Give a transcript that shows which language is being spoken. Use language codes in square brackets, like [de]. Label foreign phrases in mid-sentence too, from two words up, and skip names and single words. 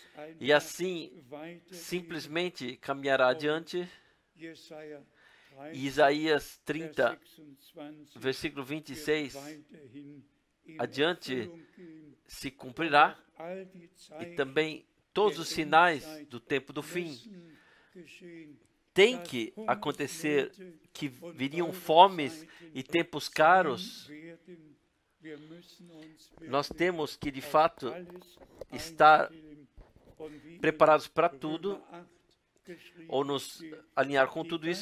[pt] e [de] einfach [pt] assim [de] weitergehen. [pt] simplesmente caminhará adiante. [de] Jesaja 30, [pt] Isaías [de] Vers [pt] 30, [de] 26 [pt] versículo [de] wird [pt] 26, [de] weiterhin in [pt] adiante [de] Erfüllung gehen. [pt] se cumprirá, [de] All die [pt] e [de] Zeichen [pt] também todos os sinais do tempo do fim. [de] müssen geschehen. [pt] Tem que acontecer que viriam fomes e tempos caros. Nós temos que, de fato, estar preparados para tudo, ou nos alinhar com tudo isso.